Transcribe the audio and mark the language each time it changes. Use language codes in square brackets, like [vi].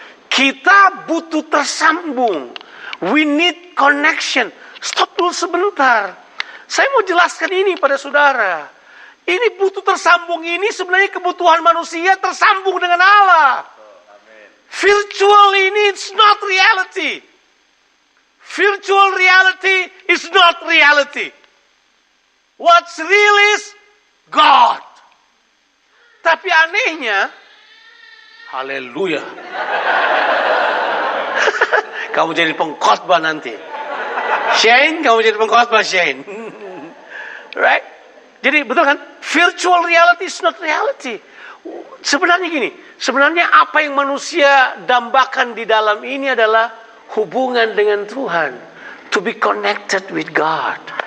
[id] Kita butuh tersambung. [en] We need connection. [id] Stop dulu sebentar. Saya mau jelaskan ini pada saudara. Ini butuh tersambung ini sebenarnya kebutuhan manusia tersambung dengan Allah. Virtual ini [en] it's not reality. Virtual reality is not reality. What's real is God. [id] Tapi anehnya, haleluya. Kamu jadi pengkhotbah nanti. Shane, kamu jadi pengkhotbah Shane. [en] Right? [id] Jadi betul kan? [en] Virtual reality is not reality. [id] Sebenarnya gini, sebenarnya apa yang manusia dambakan di dalam ini adalah hubungan dengan Tuhan. [en] To be connected with God.